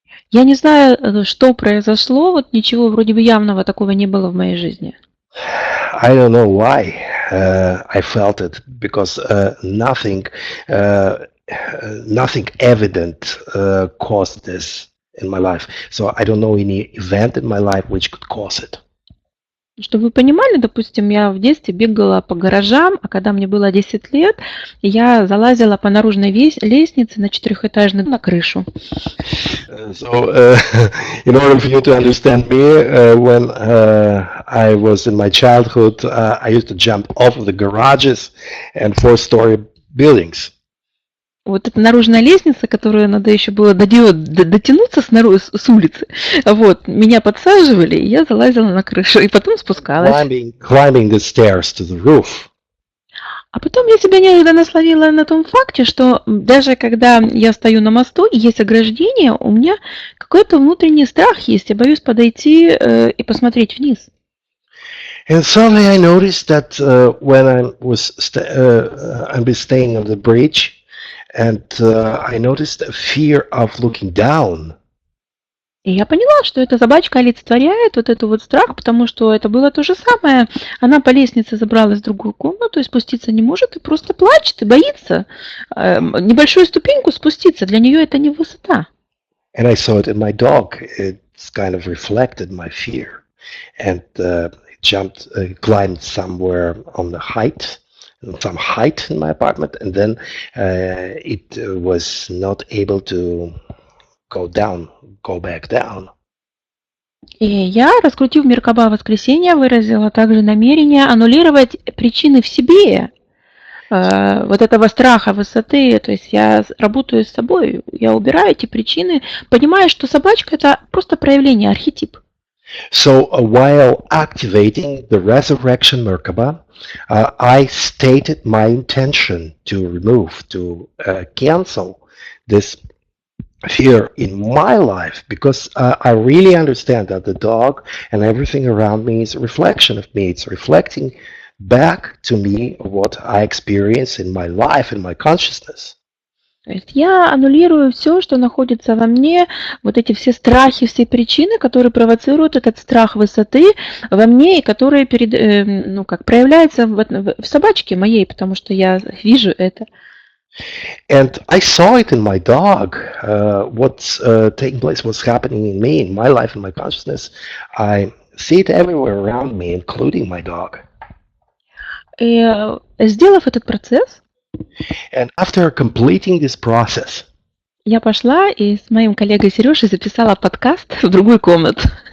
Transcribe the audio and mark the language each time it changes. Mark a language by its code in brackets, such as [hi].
[ru] Я не знаю, что произошло, вот ничего вроде бы явного такого не было в моей жизни. [en] I don't know why I felt it, because nothing evident caused this in my life. So I don't know any event in my life which could cause it. [ru] Чтобы вы понимали, допустим, я в детстве бегала по гаражам, а когда мне было 10 лет, я залазила по наружной лестнице на 4-этажную на крышу. [en] So, in order for you to understand me, when I was in my childhood, I used to jump off of the garages and 4-story buildings. [ru] Вот эта наружная лестница, которую надо еще было до нее дотянуться с улицы, вот, меня подсаживали, и я залазила на крышу, и потом спускалась. [en] Climbing the stairs to the roof. [ru] А потом я себя неожиданно словила на том факте, что даже когда я стою на мосту и есть ограждение, у меня какой-то внутренний страх есть, я боюсь подойти и посмотреть вниз. [en] And suddenly I noticed that when I was staying on the bridge, and I noticed a fear of looking down. [ru] И я поняла, что эта собачка олицетворяет вот этот вот страх, потому что это было то же самое. Она по лестнице забралась в другую комнату и спуститься не может, и просто плачет, и боится небольшую ступеньку спуститься. Для нее это не высота. [en] And I saw it in my dog. It's kind of reflected my fear. And it climbed somewhere on the height. Some height in my apartment, and then it was not able to go back down. [ru] И я, раскрутив Меркаба воскресенья, выразила также намерение аннулировать причины в себе вот этого страха высоты. То есть я работаю с собой, я убираю эти причины, понимая, что собачка – это просто проявление, архетип. [en] So while activating the resurrection Merkaba, I stated my intention to cancel this fear in my life, because I really understand that the dog and everything around me is a reflection of me. It's reflecting back to me what I experience in my life, in my consciousness. [ru] То есть я аннулирую все, что находится во мне, вот эти все страхи, все причины, которые провоцируют этот страх высоты во мне и которые проявляются в собачке моей, потому что я вижу это. [en] And I saw it in my dog. What's taking place, what's happening in me, in my life, in my consciousness. I see it everywhere around me, including my dog. [ru] И сделав этот процесс, [en] And after completing this process, [ru] я пошла и с моим коллегой Сережей записала подкаст в другую комнату.